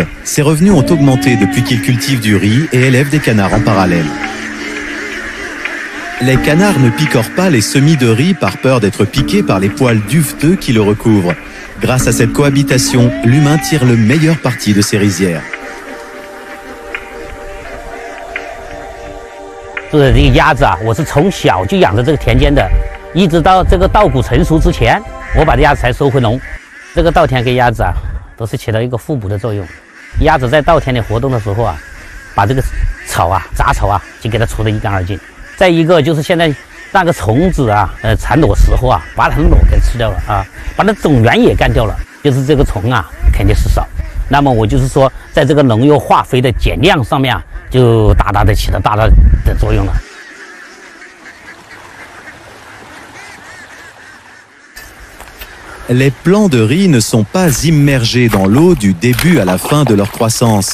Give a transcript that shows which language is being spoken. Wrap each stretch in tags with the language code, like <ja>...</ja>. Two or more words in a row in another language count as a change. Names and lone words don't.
<fr>Ses revenus ont augmenté depuis qu'il cultive du riz et élève des canards en parallèle. Les canards ne picorent pas les semis de riz par peur d'être piqués par les poils duveteux qui le recouvrent. Grâce à cette cohabitation, l'humain tire le meilleur parti de ses rizières.</fr> <zh>这个鸭子啊，我是从小就养着这个田间的，一直到这个稻谷成熟之前，我把这鸭子才收回笼。这个稻田给鸭子啊，都是起到一个互补的作用。鸭子在稻田里活动的时候啊，把这个草啊、杂草啊，就给它除得一干二净。再一个就是现在那个虫子啊，产卵时候啊，把它的卵给吃掉了啊，把它种源也干掉了，就是这个虫啊肯定是少。那么我就是说，在这个农药化肥的减量上面啊，就大大的起了大大的作用了。</zh> <fr>Les plants de riz ne sont pas immergés dans l'eau du début à la fin de leur croissance.</fr>